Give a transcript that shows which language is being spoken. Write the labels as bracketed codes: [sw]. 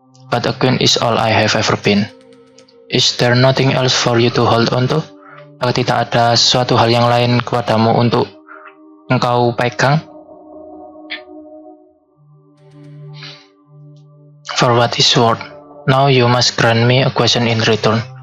[en] But a queen is all I have ever been. Is there nothing else for you to hold on to? [id] Apakah tidak ada sesuatu hal yang lain kepadamu untuk engkau pegang? [en] For what is worth, now you must grant me a question in return.